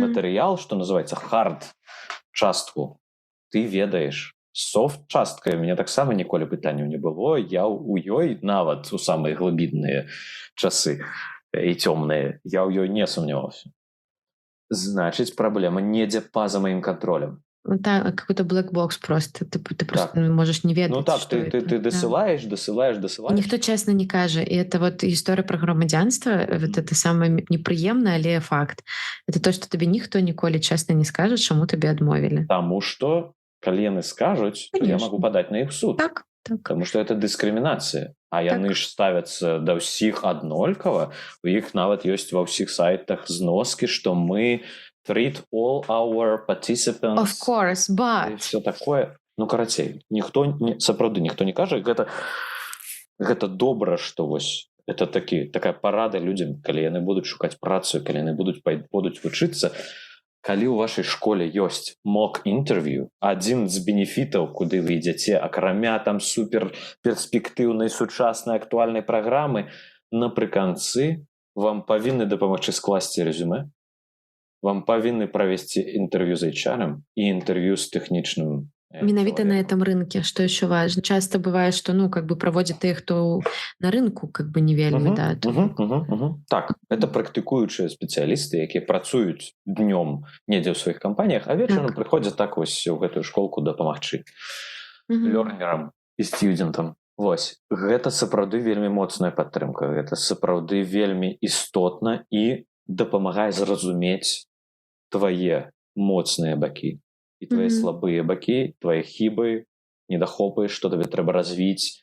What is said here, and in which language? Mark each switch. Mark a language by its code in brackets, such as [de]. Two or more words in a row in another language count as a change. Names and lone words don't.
[be] матэрыял, што называецца хард частку, ты ведаеш. Софт часткай у мяне таксама ніколі пытанняў не было, я ў ёй нават у самыя глыбінныя часы і цёмныя, я ў ёй не сумняваўся. Значыць, праблема недзе па-за маім кантролем. Да, [ru] какой-то [en] black box [ru] просто. Ты просто [be] Так. [ru] можешь не ведаць, [be] Ну так, што ты [ru] это. Да. [be] дасылаеш. І ніхто чэсна не кажа. І это вот гісторыя пра грамадзянства, вот это самае непрыемнае, але факт. Это то, што табе ніхто ніколі чэсна не скажа, чаму табе адмовілі. Таму што, калі яны скажуць, то я [ru] Конечно. [be] магу падаць на іх суд. Так. Таму што это дыскрымінацыя. А яны ж ставяцца да ўсіх аднолькава. У іх нават ёсць ва ўсіх сайтах зноскі, што мы [en] treat all our participants. Of course, but... [ru] І все такое. [be] Ну, карацей, сапраўды ніхто не кажа. Гэта добра, што вось это такая парада людзям, калі яны будуць шукаць працу, калі яны будуць вучыцца. Калі ў вашай школе ёсць [en] mock interview, [be] адзін з бенефітаў, куды вы ідзяце, акрамя там супер перспектыўнай, сучаснай, актуальнай праграмы, напрыканцы вам павінны дапамагчы скласці рэзюмэ, вам павінны правесці інтэрв'ю з HR і інтэрв'ю з тэхнічным. [ru] Менавіта на этом рынке, что еще важно. Часто бывает, что, ну, как бы проводят их, кто на рынку, как бы не вельмі, да. [be] Так, это практыкуючыя спецыялісты, якія працуюць днём недзе ў сваіх кампаніях, а вечарам прыходзяць так вось у гэтую школку дапамагчы лёрнерам і студэнтам. Вось, гэта сапраўды вельмі моцная падтрымка, гэта сапраўды вельмі істотна і дапамагае зразумець твае моцныя бакі і твае слабыя бакі, твае хібы, недахопы, што табе трэба развіць.